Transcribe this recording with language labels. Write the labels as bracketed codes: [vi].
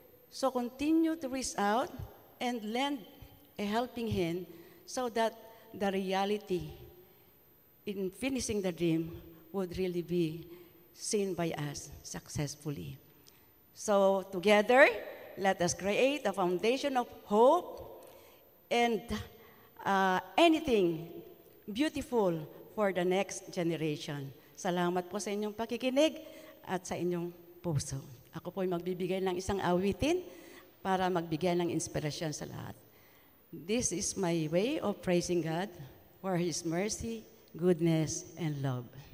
[en] So continue to reach out and lend a helping hand so that the reality in finishing the dream would really be seen by us successfully. So together, let us create a foundation of hope and anything beautiful for the next generation. [tl] Salamat po sa inyong pakikinig at sa inyong puso. Ako po ay magbibigay ng isang awitin para magbigay ng inspirasyon sa lahat. [en] This is my way of praising God for His mercy, goodness, and love.